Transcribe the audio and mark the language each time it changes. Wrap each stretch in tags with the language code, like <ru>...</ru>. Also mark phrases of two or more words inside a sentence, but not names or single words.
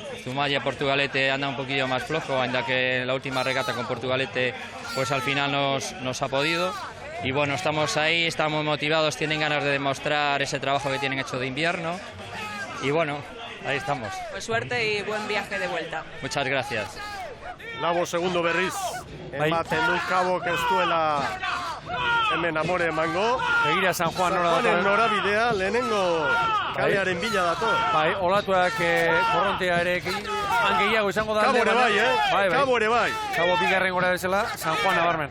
<es>Zumaya, Portugalete anda un poquillo más flojo, ainda que la última regata con Portugalete pues al final nos ha podido. Y bueno, estamos ahí, estamos motivados, tienen ganas de demostrar ese trabajo que tienen hecho de invierno. Y bueno, ahí estamos. Pues suerte y buen viaje de vuelta. Muchas gracias.</es> <eu>Labo segundo berriz, ematen du Kabok ez duela hemen amore emango. Begira San Juan nora dator. Norabidea lehenengo kalearen bila dator. Bai, olatuak korrontea ere gehiago izango da. Kabo ere bai, Kabo ere bai. Kabo bigarren gora bezala, San Juan nabarmen.</eu>